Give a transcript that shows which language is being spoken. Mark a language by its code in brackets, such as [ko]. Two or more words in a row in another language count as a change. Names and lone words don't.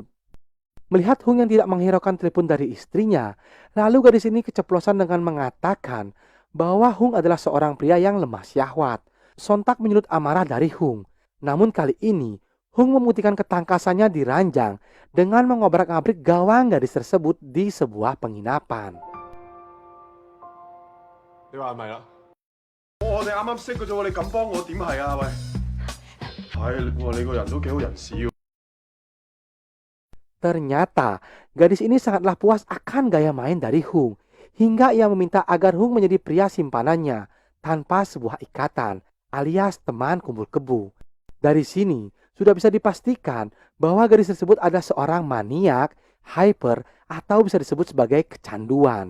[id] Melihat Hung yang tidak menghiraukan telepon dari istrinya, lalu gadis ini keceplosan dengan mengatakan bahwa Hung adalah seorang pria yang lemah syahwat. Sontak menyulut amarah dari Hung. Namun kali ini, Hung membuktikan ketangkasannya di ranjang dengan mengobrak-abrik gawang gadis tersebut di sebuah penginapan. [yue] 你話係咪啦？我哋啱啱識嘅啫喎，你咁幫我點係啊？喂，係你個人都幾好人士喎。 [id] Ternyata, gadis ini sangatlah puas akan gaya main dari Hung, hingga ia meminta agar Hung menjadi pria simpanannya tanpa sebuah ikatan, alias teman kumpul kebo. Dari sini, sudah bisa dipastikan bahwa gadis tersebut adalah seorang maniak, hyper, atau bisa disebut sebagai kecanduan.